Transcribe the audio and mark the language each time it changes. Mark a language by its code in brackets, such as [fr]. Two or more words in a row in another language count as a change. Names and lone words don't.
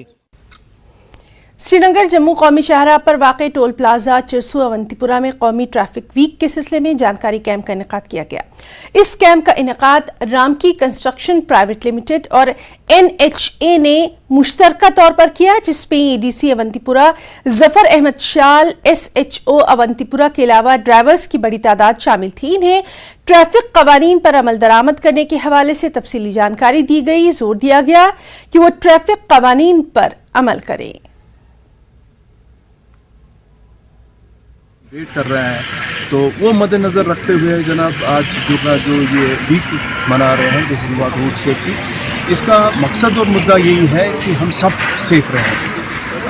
[ur] سری نگر جموں قومی شاہراہ پر واقع ٹول پلازا چرسو اونتی پورہ میں قومی ٹریفک ویک کے سلسلے میں جانکاری کیمپ کا انعقاد کیا گیا۔ اس کیمپ کا انعقاد رام کی کنسٹرکشن پرائیویٹ لمیٹڈ اور NHA نے مشترکہ طور پر کیا، جس میں ADC اونتی پورہ ظفر احمد شال SHO اونتی پورہ کے علاوہ ڈرائیورز کی بڑی تعداد شامل تھی۔ انہیں ٹریفک قوانین پر عمل درآمد کرنے کے حوالے سے تفصیلی جانکاری دی گئی، زور دیا گیا کہ وہ ٹریفک قوانین پر عمل کریں۔ ویٹ کر رہے ہیں، تو وہ مد نظر رکھتے ہوئے جناب آج جو یہ ویک منا رہے ہیں، [en] this is about road safety, [ur] اس کا مقصد اور مدعا یہی ہے کہ ہم سب سیف رہیں۔